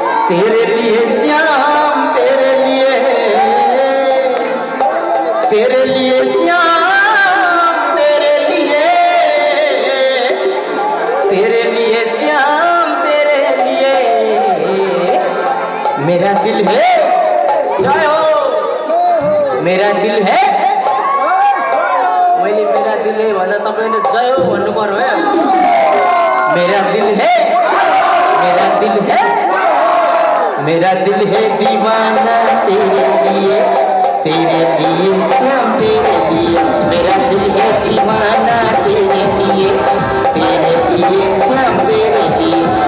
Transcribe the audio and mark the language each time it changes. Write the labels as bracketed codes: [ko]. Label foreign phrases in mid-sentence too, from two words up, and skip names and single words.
[hi] तेरे लिए श्याम तेरे लिए श्याम तेरे लिए श्याम तेरे लिए मेरा दिल है जय हो मेरा दिल है मैले मेरा दिल है [ne] भन्दा तपाईले [hi] जय हो [ne] भन्नु पर्यो है [hi] मेरा दिल है मेरा दिल है मेरा दिल है दीवाना तेरे लिए श्याम तेरे लिए मेरा दिल है दीवाना तेरे लिए श्याम तेरे लिए